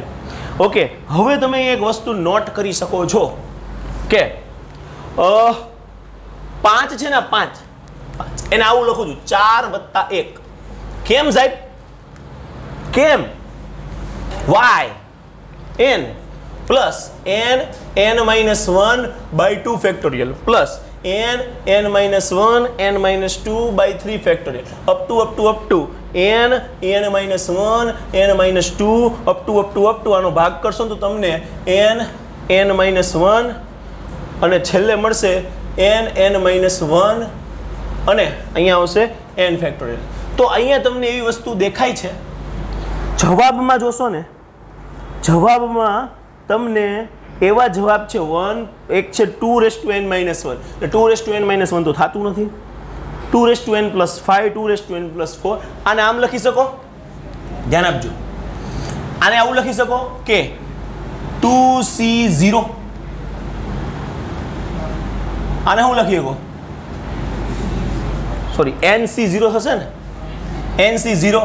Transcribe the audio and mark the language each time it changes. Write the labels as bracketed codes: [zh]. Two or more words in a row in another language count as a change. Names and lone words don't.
[gu] ઓકે, હવે તમે એક વસ્તુ નોટ કરી શકો છો કે 5 છે ને, 5 એને આવું લખું છું 4 વત્તા 1. કેમ સાહેબ? કેમ? [en] y n plus n minus 1 by 2 factorial plus n minus 1 n minus 2 by 3 factorial up to n minus 1 n minus 2 up to [gu] આનો ભાગ કરશો તો તમને [en] n minus 1 [gu] અને છેલ્લે મળશે [en] n minus 1 [gu] અને અહીંયા આવશે [en] n factorial. [gu] તો અહીંયા તમને એવી વસ્તુ દેખાય છે, જવાબમાં જોશો ને, જવાબમાં તમને એવા જવાબ છે 1 એક છે 2 [en] raised to n minus [gu] 1. એટલે 2 [en] raised to n minus [gu] 1 તો થતું નથી. [en] 2 raised to n plus 5 2 raised to n plus 4. [gu] આને આમ લખી શકો, ધ્યાન આપજો. આને આવું લખી શકો કે 2c0. આને હું લખી શકો? સોરી, nc0 થશે ને, nc0.